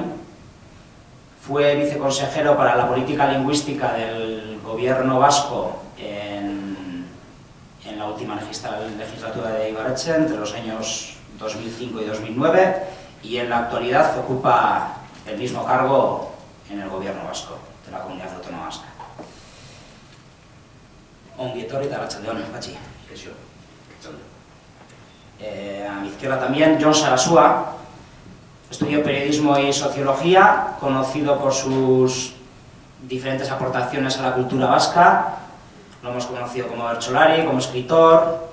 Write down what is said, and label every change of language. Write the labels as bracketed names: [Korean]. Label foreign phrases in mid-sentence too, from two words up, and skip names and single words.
[Spanish] Fue viceconsejero para la política lingüística del gobierno vasco en la última legislatura de Ibarretxe, entre los años 2005 y 2009, y en la actualidad ocupa el mismo cargo en el gobierno vasco, de la comunidad autónoma vasca. [Basque] Ongi etorri eta arratsalde-on, Patxi. [Spanish] A mi izquierda también, Jon Sarasua, estudió periodismo y sociología, conocido por sus diferentes aportaciones a la cultura vasca. Lo hemos conocido como bertsolari, como escritor.